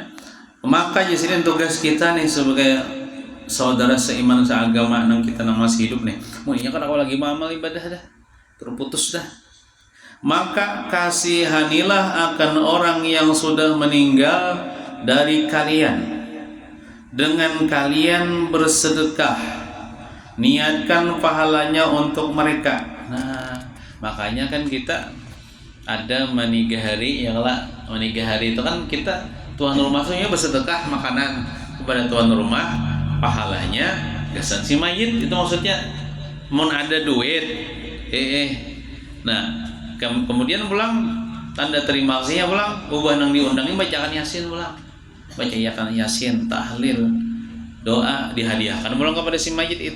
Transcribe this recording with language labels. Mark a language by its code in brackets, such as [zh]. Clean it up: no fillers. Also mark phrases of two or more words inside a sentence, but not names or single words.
[id] Maka di sini tugas kita nih sebagai saudara seiman seagama nang kita masih hidup nih, maunya kan aku lagi amal ibadah dah terputus dah, maka kasihanilah akan orang yang sudah meninggal dari kalian dengan kalian bersedekah, niatkan pahalanya untuk mereka. [bjn] Nah makanya kan kita ada meninggal hari itu kan kita tuan rumah tuh bersedekah makanan kepada tuan rumah, pahalanya gasan si mayit itu maksudnya mun ada duit. Nah kemudian pulang tanda terima kasihnya pulang ubah nang diundangin bacaan yasin pulang, baca yasin tahlil doa dihadiahkan pulang kepada si mayit itu.